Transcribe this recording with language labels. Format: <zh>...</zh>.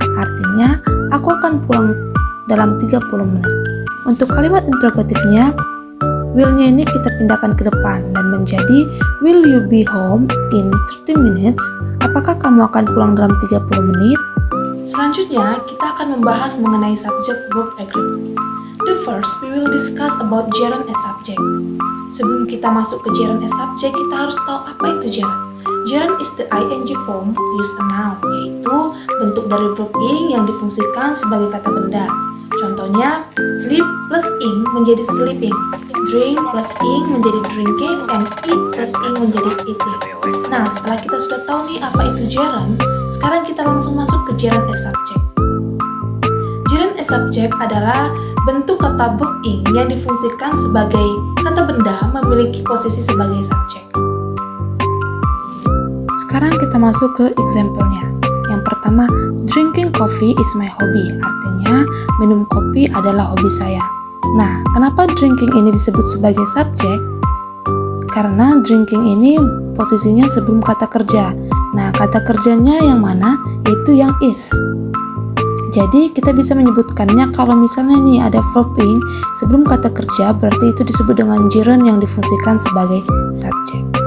<id>Artinya aku akan pulang dalam 30 menit. Untuk kalimat interrogatifnya, will-nya ini kita pindahkan ke depan dan menjadi</id> <en>will you be home in 30 minutes?</en> <id>Apakah kamu akan pulang dalam 30 menit? Selanjutnya, kita akan membahas mengenai subject-verb agreement.</id> <en>The first, we will discuss about gerund as subject.</en> <id>Sebelum kita masuk ke gerund as subject, kita harus tahu apa itu gerund.</id> <en>Gerund is the ing form use a noun,</en> <id>yaitu bentuk dari verb ing yang difungsikan sebagai kata benda. Contohnya, sleep plus ing menjadi sleeping, drink plus ing menjadi drinking, and eat plus ing menjadi eating. Nah, setelah kita sudah tahu nih apa itu gerund, sekarang kita langsung masuk ke gerund as subject. Gerund as subject adalah bentuk kata verb ing yang difungsikan sebagai kata benda memiliki posisi sebagai subjek. Sekarang kita masuk ke example-nya. Yang pertama,</id> <en>drinking coffee is my hobby.</en> <id>Artinya, minum kopi adalah hobi saya. Nah, kenapa drinking ini disebut sebagai subjek? Karena drinking ini posisinya sebelum kata kerja. Nah, kata kerjanya yang mana? Yaitu yang is. Jadi, kita bisa menyebutkannya kalau misalnya nih ada verb ing sebelum kata kerja, berarti itu disebut dengan gerund yang difungsikan sebagai subjek.</id>